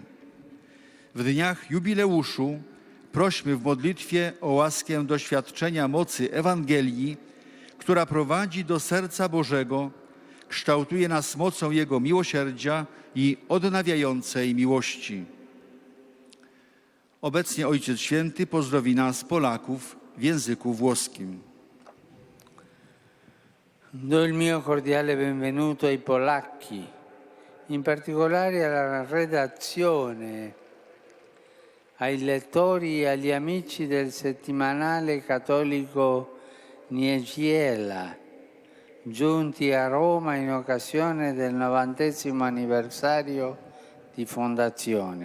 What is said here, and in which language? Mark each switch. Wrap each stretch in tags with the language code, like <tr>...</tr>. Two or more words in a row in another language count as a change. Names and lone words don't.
<pl>W dniach jubileuszu prośmy w modlitwie o łaskę doświadczenia mocy Ewangelii, która prowadzi do serca Bożego, kształtuje nas mocą Jego miłosierdzia i odnawiającej miłości. Obecnie Ojciec Święty pozdrowi nas, Polaków, w języku włoskim.</pl> <it>Do il mio cordiale benvenuto ai polacchi, in particolare alla redazione, ai lettori e agli amici del settimanale cattolico Niedziela, giunti a Roma in occasione del 90° anniversario di fondazione.</it>